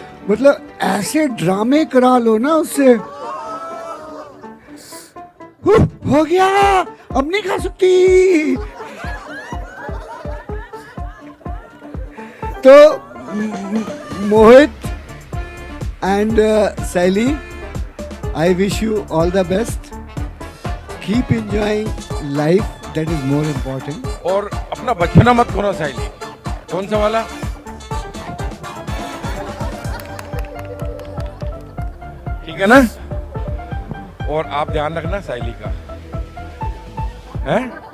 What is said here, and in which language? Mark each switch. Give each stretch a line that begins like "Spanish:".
Hindi: मतलब ऐसे ड्रामे करा लो ना उससे, हो गया अब नहीं खा सकती।
English: तो Mohit and Sally, I wish you all the best. Keep enjoying life, that is more important.
Hindi: और अपना बचपना मत खोना साइली। कौन सा वाला? ठीक है ना? और आप ध्यान रखना साइली का, हैं?